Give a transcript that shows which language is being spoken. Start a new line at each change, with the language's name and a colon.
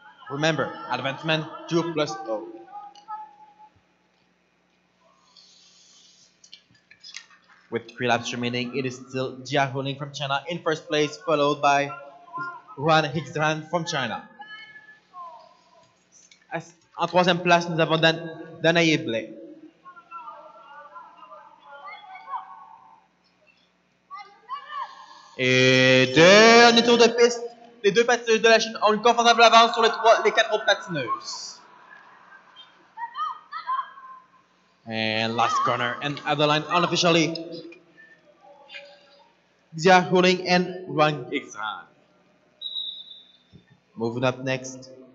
English: Remember, advancement 2+0. With 3 laps remaining, it is still Jia Huling from China in 1st place, followed by Ran Hixan from China.
French: En 3e place, nous avons Danae Blais. Et dernier tour de piste. Les deux patineuses de la Chine ont une confortable avance sur les quatre autres patineuses.
English: And last corner, and at the line unofficially, Xia Huling and Wang Xan. Moving up next.